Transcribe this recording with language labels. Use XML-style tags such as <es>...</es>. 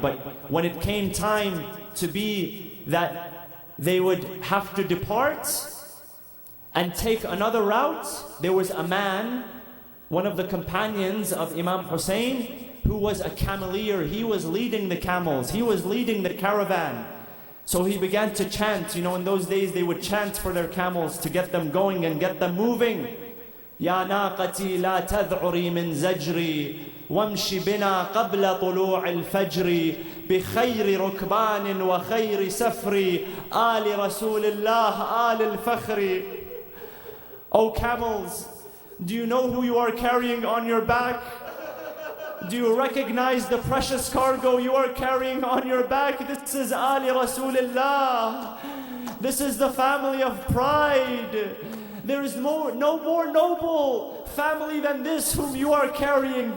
<en>But when it came time to be that they would have to depart and take another route, there was a man, one of the companions of Imam Hussein, who was a cameleer. He was leading the camels. He was leading the caravan. So he began to chant. You know, in those days they would chant for their camels to get them going and get them moving.</en> <ar>يا ناقتي لا تذعري من زجري وامشي بنا قبل طلوع الفجر بخير ركبان وخير سفر آل رسول الله آل الفخر.</ar> <en>O camels, do you know who you are carrying on your back? Do you recognize the precious cargo you are carrying on your back? This is Ali Rasulullah. This is the family of pride. There is no more noble family than this whom you are carrying.</en>